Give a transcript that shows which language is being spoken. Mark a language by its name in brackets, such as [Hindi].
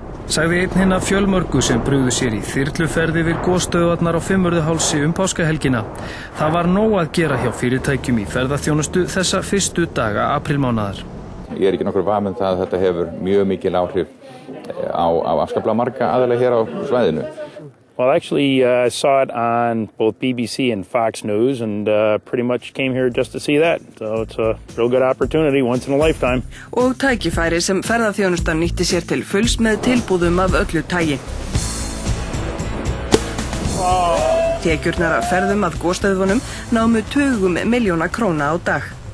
[Icelandic] Sagði einn hinna fjölmörgu sem brugðu sér í þyrluferð yfir gosstöðvarnar á Fimmvörðuhálsi páskahelgina. Það var nóg að gera hjá fyrirtækjum í ferðaþjónustu þessa fyrstu daga aprílmánaðar. Ég ekki nokkur vafi það að þetta hefur mjög mikil áhrif á afskaplega marga aðila hér á svæðinu. [English] Well, actually, I saw it on both BBC and Fox News and pretty much came here just to see that. So it's a real good opportunity, once in a lifetime. [Icelandic] Og tækifæri sem ferðaþjónustan nýtti sér til fulls með tilbúðum af öllu tagi. Tekjurnar af ferðum að gosstöðvunum námu tugum milljóna króna á dag.